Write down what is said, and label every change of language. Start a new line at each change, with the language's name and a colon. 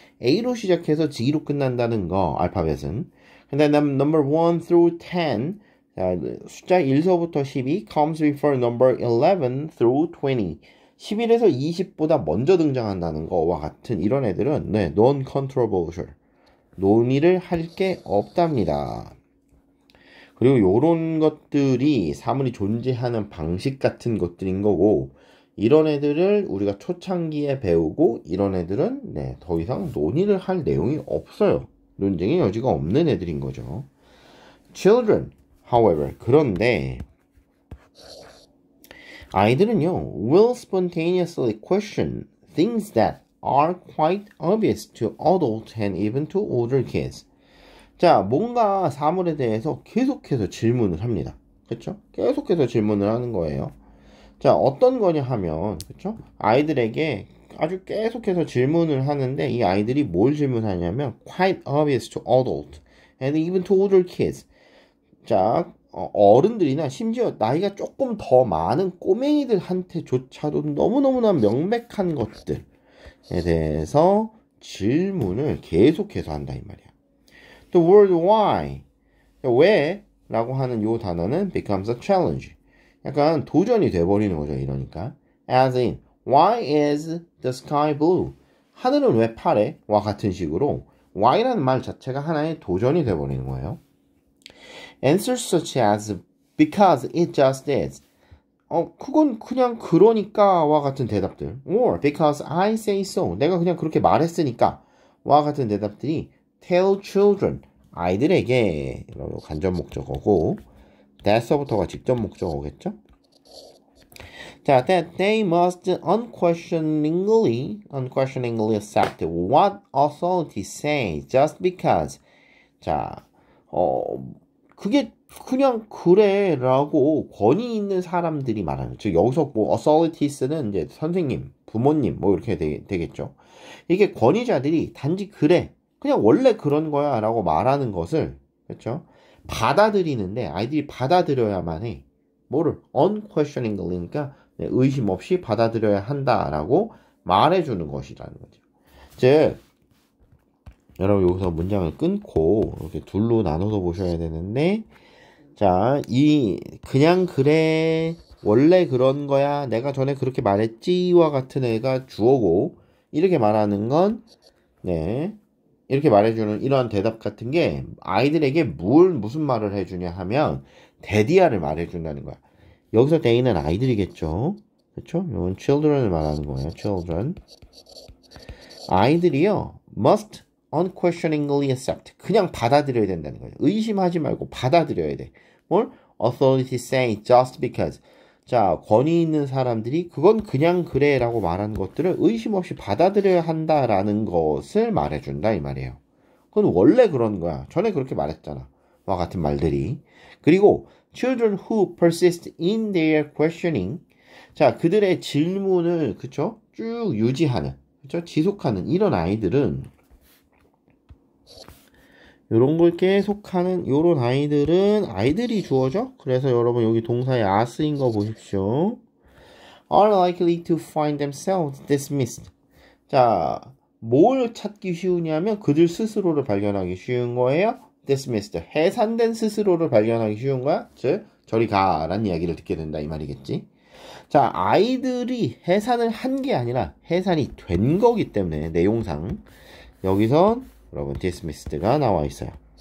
Korean: A로 시작해서 G로 끝난다는 거, 알파벳은. 근데
English: number 1 through 10,
Korean: 자, 숫자 1서부터 10이
English: comes before number 11 through 20.
Korean: 11에서 20보다 먼저 등장한다는 거와 같은 이런 애들은 non-controversial. 논의를 할 게 없답니다. 그리고 요런 것들이 사물이 존재하는 방식 같은 것들인 거고, 이런 애들을 우리가 초창기에 배우고 이런 애들은 더 이상 논의를 할 내용이 없어요. 논쟁의 여지가 없는 애들인 거죠.
English: Children, however,
Korean: 그런데 아이들은요,
English: will spontaneously question things that are quite obvious to adults and even to older kids.
Korean: 자, 뭔가 사물에 대해서 계속해서 질문을 합니다. 그렇죠? 계속해서 질문을 하는 거예요. 자, 어떤 거냐 하면, 그렇죠? 아이들에게 아주 계속해서 질문을 하는데 이 아이들이 뭘 질문하냐면
English: quite obvious to adults and even to older kids.
Korean: 자, 어른들이나 심지어 나이가 조금 더 많은 꼬맹이들한테조차도 너무너무나 명백한 것들에 대해서 질문을 계속해서 한다 이 말이야.
English: The word why,
Korean: 왜? 라고 하는 요 단어는
English: becomes a challenge.
Korean: 약간 도전이 돼버리는 거죠, 이러니까.
English: As in, why is the sky blue?
Korean: 하늘은 왜 파래? 와 같은 식으로 why라는 말 자체가 하나의 도전이 돼버리는 거예요.
English: Answers such as because it just is.
Korean: 그건 그냥 그러니까 와 같은 대답들.
English: Or because I say so.
Korean: 내가 그냥 그렇게 말했으니까 와 같은 대답들이
English: tell children.
Korean: 아이들에게 간접 목적어고 that서부터가 직접 목적어겠죠?
English: 자, that they must unquestioningly accept what authority says just because.
Korean: 자, 그게 그냥 그래라고 권위 있는 사람들이 말하는. 즉 여기서 뭐 authorities는 이제 선생님, 부모님 뭐 이렇게 되겠죠. 이게 권위자들이 단지 그래, 그냥 원래 그런 거야라고 말하는 것을, 그렇죠? 받아들이는데 아이들이 받아들여야만 해. 뭐를 unquestioningly니까 의심 없이 받아들여야 한다라고 말해주는 것이라는 거죠. 즉 여러분 여기서 문장을 끊고 이렇게 둘로 나눠서 보셔야 되는데, 자, 그냥 그래, 원래 그런 거야, 내가 전에 그렇게 말했지와 같은 애가 주어고, 이렇게 말하는 건 이렇게 말해주는 이러한 대답 같은 게 아이들에게 무슨 말을 해주냐 하면 데디아를 말해준다는 거야. 여기서 they는 아이들이겠죠. 그렇죠? 이건 children을 말하는 거예요.
English: children.
Korean: 아이들이요,
English: must unquestioningly accept.
Korean: 그냥 받아들여야 된다는 거예요. 의심하지 말고 받아들여야 돼. 뭘?
English: authority say just because.
Korean: 자, 권위 있는 사람들이 그건 그냥 그래 라고 말하는 것들을 의심 없이 받아들여야 한다라는 것을 말해준다 이 말이에요. 그건 원래 그런 거야. 전에 그렇게 말했잖아. 와 같은 말들이. 그리고
English: children who persist in their questioning.
Korean: 자, 그들의 질문을, 그쵸? 쭉 유지하는, 그쵸? 지속하는 이런 아이들은, 요런 걸 계속하는 요런 아이들은 아이들이 주어져? 그래서 여러분 여기 동사에 are 쓰인 거 보십시오.
English: are likely to find themselves dismissed.
Korean: 자, 뭘 찾기 쉬우냐면 그들 스스로를 발견하기 쉬운 거예요.
English: dismissed.
Korean: 해산된 스스로를 발견하기 쉬운 거야. 즉, 저리 가라는 이야기를 듣게 된다 이 말이겠지. 자, 아이들이 해산을 한 게 아니라 해산이 된 거기 때문에 내용상 여기선 여러분 dismissed가 나와 있어요.